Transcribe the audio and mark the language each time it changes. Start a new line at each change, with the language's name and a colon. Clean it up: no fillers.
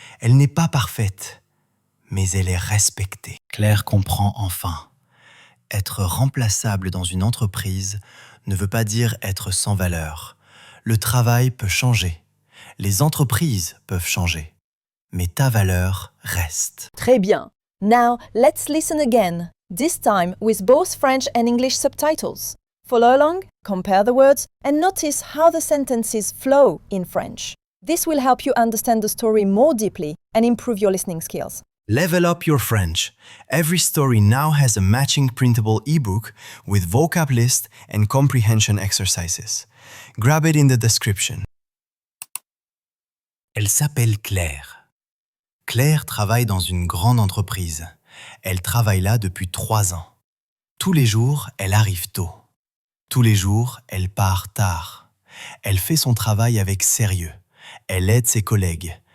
French: Elle n'est pas parfaite, mais elle est respectée. Claire comprend enfin. Être remplaçable dans une entreprise ne veut pas dire être sans valeur. Le travail peut changer. Les entreprises peuvent changer. Mais ta valeur reste. Très bien.
English: Now, let's listen again, this time with both French and English subtitles. Follow along, compare the words, and notice how the sentences flow in French. This will help you understand the story more deeply and improve your listening skills. Level up your French. Every story now has a matching printable ebook with vocab list and comprehension exercises. Grab it in the description.
French: Elle s'appelle Claire. Claire travaille dans une grande entreprise. Elle travaille là depuis 3 ans. Tous les jours, elle arrive tôt. Tous les jours, elle part tard. Elle fait son travail avec sérieux. Elle aide ses collègues.